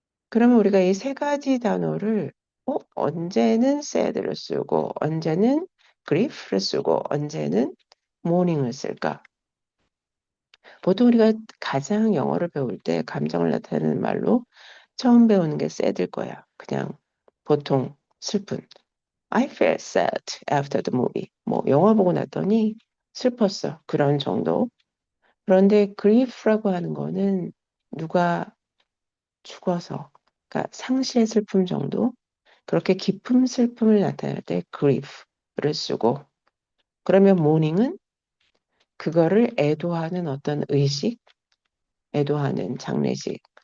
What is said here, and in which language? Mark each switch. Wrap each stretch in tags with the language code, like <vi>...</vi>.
<ko>그러면 우리가 이 세 가지 단어를 언제는 sad를 쓰고 언제는 grief를 쓰고 언제는 mourning을 쓸까? 보통 우리가 가장 영어를 배울 때 감정을 나타내는 말로 처음 배우는 게 sad일 거야. 그냥 보통 슬픈.</ko> <en>I felt sad after the movie.</en> <ko>뭐 영화 보고 났더니 슬펐어. 그런 정도. 그런데 grief라고 하는 거는 누가 죽어서, 그러니까 상실의 슬픔 정도. 그렇게 깊은 슬픔을 나타낼 때 grief를 쓰고, 그러면 mourning은 그거를 애도하는 어떤 의식, 애도하는 장례식.</ko>